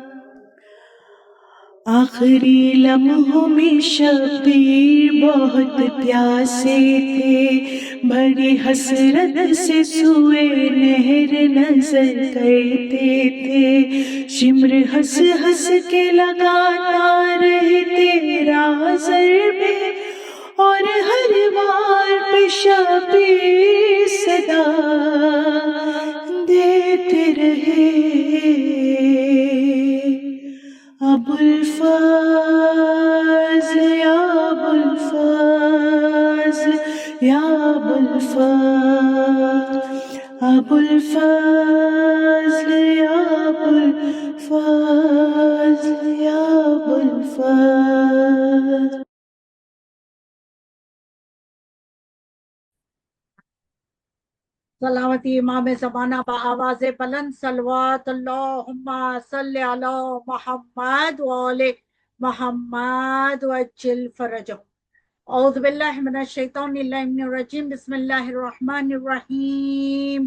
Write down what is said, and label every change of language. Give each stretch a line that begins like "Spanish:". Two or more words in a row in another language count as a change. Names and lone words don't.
Urdu: آخری لمحوں میں شبیر بہت پیاسے تھے، بڑی حسرت سے سوئے نہر نظر کرتے تھے، شمر ہنس ہنس کے لگاتا رہے تیرا ضربے، اور ہر بار پہ شبیر صدا دیتے رہے، ابو الفضل یا ابو الفضل یا ابو الفضل أبو الفضل يا أبو الفضل يا أبو الفضل. صلواتی امام زمانہ بآواز بلند صلوات
Arabic: اللهم صل على محمد وآل محمد وعجل فرجهم. أعوذ بالله من الشيطان الرجيم. بسم الله الرحمن الرحيم.